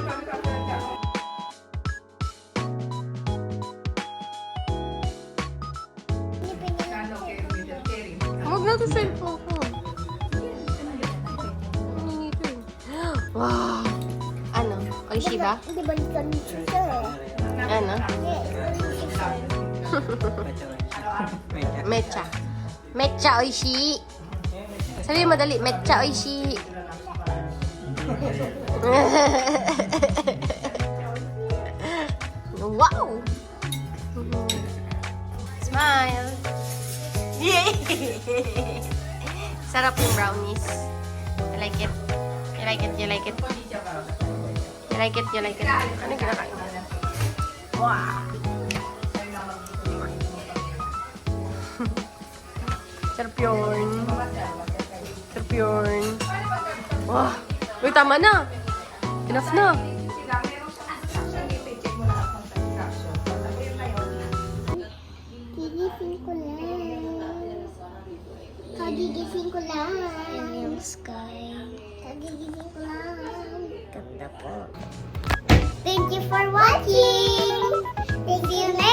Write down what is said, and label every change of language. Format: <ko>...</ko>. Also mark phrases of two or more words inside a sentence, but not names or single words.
<tl>Huwag na to cellphone ko. Hindi ito eh. Wow! Ano? Oishi ba? Hindi ba dito nito eh? Ano?</tl> <en>Yes.</en> <ja>Mecha. Mecha oishi.</ja> <tl>Sabi mo dali,</tl> <ja>mecha oishi.</ja> <en>Wow! Smile! Yay!</en> <tl>Sarap yung brownies.</tl> <en>I like it. You like it, you like it. You like it, you like it.</en> <tl>Ano kinakain mo? Wow! Sarap yun. Sarap yun. Wow! Uy, tama na! Enough na! Gigising ko lang. Kagigising ko lang. Yung sky. Kagigising ko lang. Ganda po.</tl> <en>Thank you for watching. Thank you</en>